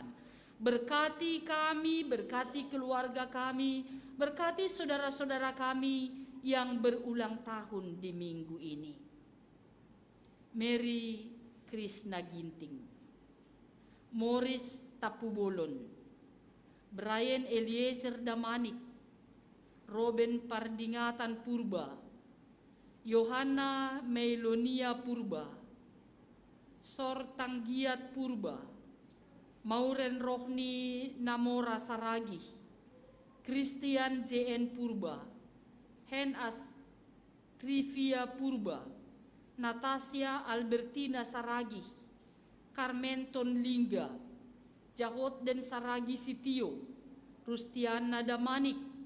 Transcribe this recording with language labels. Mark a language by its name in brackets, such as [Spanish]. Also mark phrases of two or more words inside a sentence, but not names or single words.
[Indonesian] Berkati kami, berkati keluarga kami, berkati saudara-saudara kami yang berulang tahun di minggu ini. Mary Krishna Ginting, Morris Tapubolon, Brian Eliezer Damanik, Robin Pardingatan Purba, Yohana Melonia Purba, Sor Tanggiat Purba, Mauren Rohni Namora Saragih, Christian JN Purba, Hen Trivia Purba, Natasha Albertina Saragih, Carmenton Lingga, Jahot dan Saragi Sitio, Rustiana Damanik,